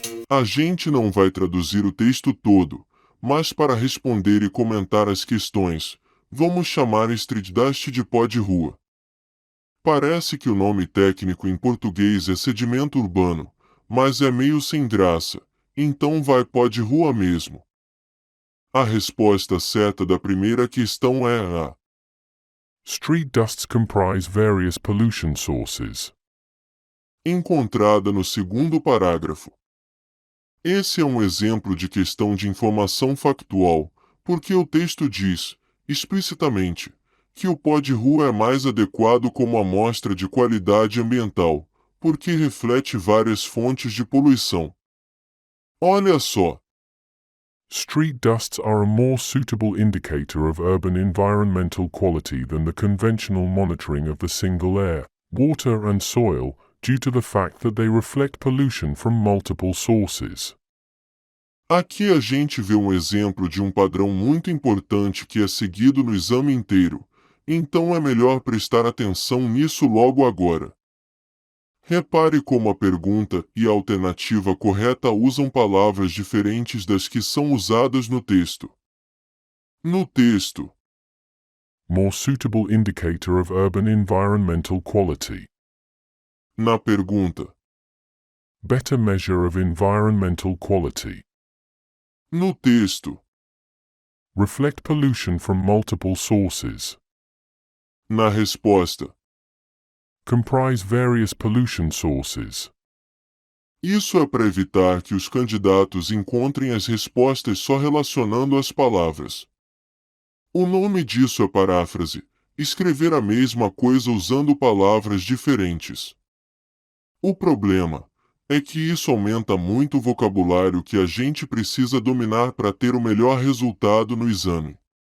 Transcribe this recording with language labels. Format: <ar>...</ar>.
<pt>A gente não vai traduzir o texto todo, mas para responder e comentar as questões, vamos chamar Streetdust de pó de rua. Parece que o nome técnico em português é sedimento urbano, mas é meio sem graça, então vai pó de rua mesmo. A resposta certa da primeira questão é a.</pt> <en>Street dusts comprise various pollution sources.</en> <pt>Encontrada no segundo parágrafo. Esse é um exemplo de questão de informação factual, porque o texto diz, explicitamente, que o pó de rua é mais adequado como amostra de qualidade ambiental, porque reflete várias fontes de poluição. Olha só!</pt> <en>Street dusts are a more suitable indicator of urban environmental quality than the conventional monitoring of the single air, water and soil, due to the fact that they reflect pollution from multiple sources.</en> <pt>Aqui a gente vê um exemplo de um padrão muito importante que é seguido no exame inteiro, então é melhor prestar atenção nisso logo agora. Repare como a pergunta e a alternativa correta usam palavras diferentes das que são usadas no texto. No texto,</pt> <en>More suitable indicator of urban environmental quality.</en> <pt>na pergunta,</pt> <en>Better measure of environmental quality.</en> <pt>no texto,</pt> <en>Reflect pollution from multiple sources.</en> <pt>na resposta.</pt> <en>Comprise various pollution sources.</en> <pt>Isso é para evitar que os candidatos encontrem as respostas só relacionando as palavras. O nome disso é paráfrase, escrever a mesma coisa usando palavras diferentes. O problema é que isso aumenta muito o vocabulário que a gente precisa dominar para ter o melhor resultado no exame.</pt>